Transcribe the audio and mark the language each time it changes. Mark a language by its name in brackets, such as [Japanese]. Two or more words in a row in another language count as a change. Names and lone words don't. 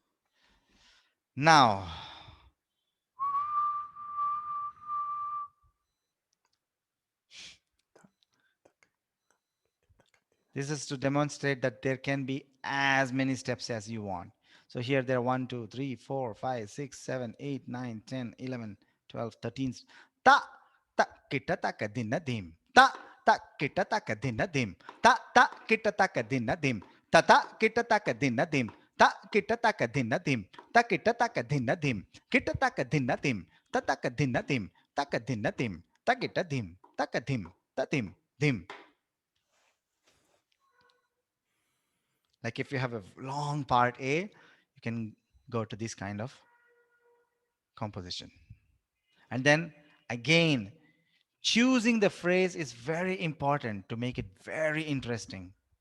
[English] Now, this is to demonstrate that there can be as many steps as you want. So here there are 1, 2, 3, 4, 5, 6, 7, 8, 9, 10, 11, 12, 13. Ta ta kita ta kadina dim. Ta ta kita ta kadina dim. Ta ta kita ta kadina dim. Ta ta kita ta kadina dim. Ta kita ta kadina dim. Ta kita ta kadina dim. Kita ta kadina dim. Ta ta kadina dim. Ta kadina dim. Ta kita dim. Ta kadim. Ta dim. Dim. Like if you have a long part A, you can go to this kind of composition. And then again, choosing the phrase is very important to make it very interesting.